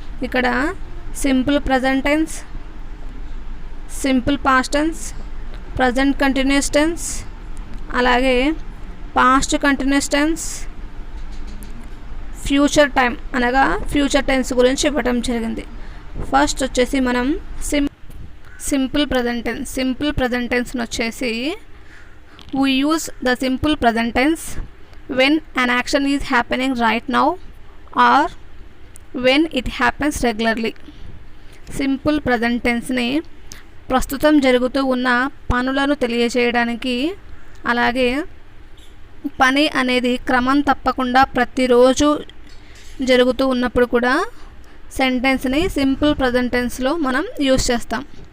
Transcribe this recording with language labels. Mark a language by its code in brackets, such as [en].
[te] ఇక్కడ simple present tense, simple past tense, present continuous tense, అలాగే past continuous tense, future time అనగా future tense గురించి ఇవ్వటం జరిగింది. ఫస్ట్ వచ్చేసి మనం simple present tense. Simple present టెన్స్ని వచ్చేసి [en] we use the simple present tense when an action is happening right now or when it happens regularly. [te] Simple present టెన్స్ని ప్రస్తుతం జరుగుతూ ఉన్న పనులను తెలియజేయడానికి, అలాగే పని అనేది క్రమం తప్పకుండా ప్రతిరోజు జరుగుతూ ఉన్నప్పుడు కూడా సెంటెన్స్ని సింపుల్ ప్రజెంట్ టెన్స్లో మనం యూజ్ చేస్తాం.